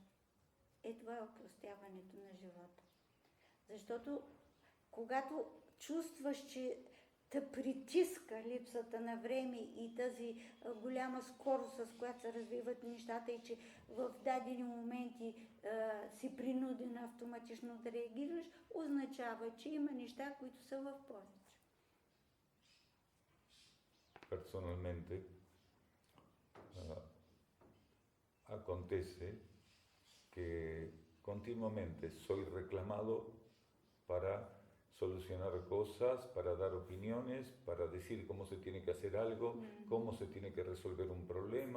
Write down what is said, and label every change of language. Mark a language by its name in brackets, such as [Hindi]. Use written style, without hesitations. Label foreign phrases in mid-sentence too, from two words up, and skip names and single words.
[Bulgarian] Това е опростяването на живота. Защото когато чувстваш, че те притиска липсата на време и тази голяма скорост, с която се развиват нещата и че в дадени моменти си принуден автоматично да реагираш, означава, че има неща, които са в повече. [Spanish] Personalmente, acontece que continuamente soy reclamado para solucionar cosas, para dar opiniones, para decir cómo se tiene que hacer algo, cómo se tiene que resolver un problema.